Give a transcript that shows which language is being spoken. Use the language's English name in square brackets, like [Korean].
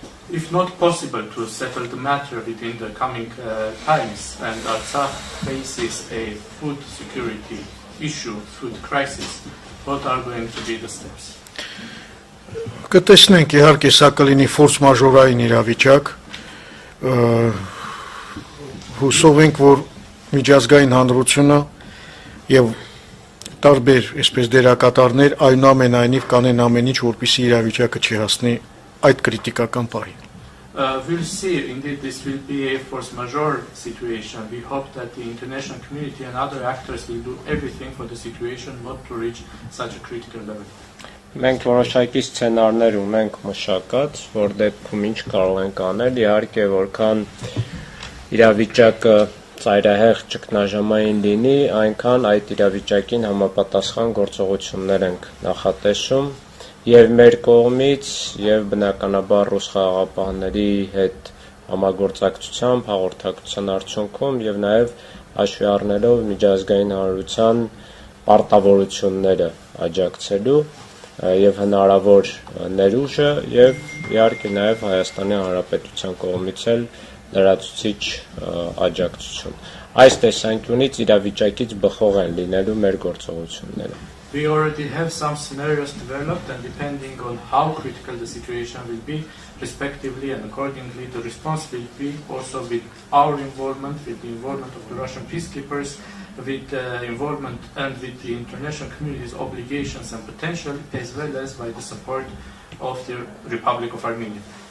[English] If not possible to settle the matter within the coming times, and Artsakh faces a food security issue, food crisis, what are going to be the steps? [Armenian] Կտեսնենք իհարկե սա կլինի ֆորս մաժորային իրավիճակ, հուսով ենք, որ միջազգային հանրությունը եւ տարբեր այսպես դերակատարներ այնուամենայնիվ կանեն ամեն ինչ, որպեսզի իրավիճակը չհասնի այդ կրիտիկական պահին։ [English] We'll see. Indeed, this will be a force majeure situation. We hope that the international community and other actors will do everything for the situation not to reach such a critical level. [Armenian] Մենք որոշակի սցենարներ ունենք մշակած, որ դեպքում ինչ կարող ենք անել, իհարկե որքան իրավիճակը ծայրահեղ ճգնաժամային լինի, այնքան այդ իրավիճակին համապատասխան գործողություններ ենք նախատեսում եւ մեր կողմից եւ բնականաբար ռուս խաղաղապահների հետ համագործակցությամբ, հաղորդակցության արդյունքում եւ նաեւ հաշվի առնելով միջազգային հանրության պարտավորությունները աջակցելու եւ հնարավոր ներուժը եւ իհարկե նաեւ Հայաստանի Հանրապետության կողմից էլ լրացուցիչ աջակցություն։ Այս տեսանկյունից իրավիճակից բխող են լինելու մեր գործողությունները։ [English] We already have some scenarios developed, and depending on how critical the situation will be, respectively and accordingly, the response will be also with our involvement, with the involvement of the Russian peacekeepers, with involvement and with the international community's obligations and potential, as well as by the support of the Republic of Armenia.